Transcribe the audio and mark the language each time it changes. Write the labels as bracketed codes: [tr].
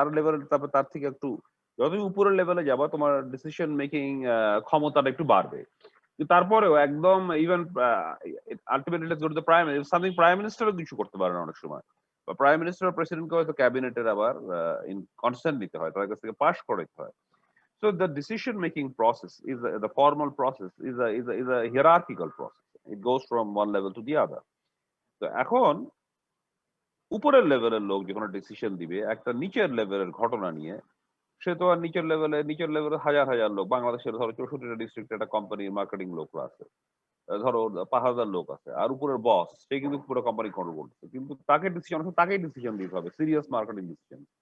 [bn] তার লেভেল, তারপর তার থেকে একটু যতই উপরের লেভেলে যাবা তোমার ডিসিশন মেকিং ক্ষমতাটা একটু বাড়বে। কিন্তু তারপরেও একদম [en] even ultimately go to the prime something, [bn] prime মিনিস্টারও কিছু করতে পারে না অনেক সময়। বা প্রাইম মিনিস্টার প্রেসিডেন্টকে হয়তো ক্যাবিনেটের আবার ইন কনসেন্ট নিতে হয়, তাদের কাছ থেকে পাস করাতে হয়। [en] So the decision making process is the formal process is a hierarchical process. It goes from one level to the other. [bn] তো এখন উপরের লেভেলের লোক যখন ডিসিশন দিবে একটা নিচের লেভেলের ঘটনা নিয়ে, সে তো আর নিচের লেভেলে হাজার হাজার লোক, বাংলাদেশের ধরো 64টা ডিস্ট্রিক্টে একটা কোম্পানির মার্কেটিং লোকরা আছে, ধরো 5,000 লোক আছে, আর উপরের বস সে কিন্তু পুরো কোম্পানি কন্ট্রোল করতেছে, কিন্তু তাকে ডিসিশন, তাকেই ডিসিশন দিতে হবে, সিরিয়াস মার্কেটিং ডিসিশন।